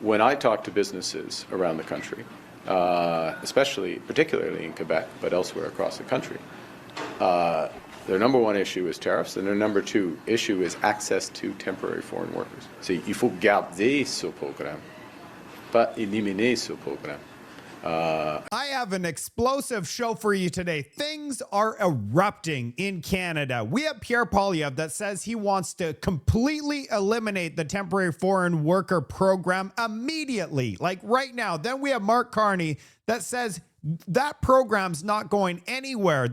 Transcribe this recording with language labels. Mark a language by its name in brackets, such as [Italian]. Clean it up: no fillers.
[English] when I talk to businesses around the country, particularly in Quebec, but elsewhere across the country, their number one issue is tariffs, and their number two issue is access to temporary foreign workers. [French] C'est il faut garder ce programme, pas éliminer ce programme. [English] I have an explosive show for you today. Things are erupting in Canada. We have Pierre Poilievre that says he wants to completely eliminate the temporary foreign worker program immediately, like right now. Then we have Mark Carney that says that program's not going anywhere.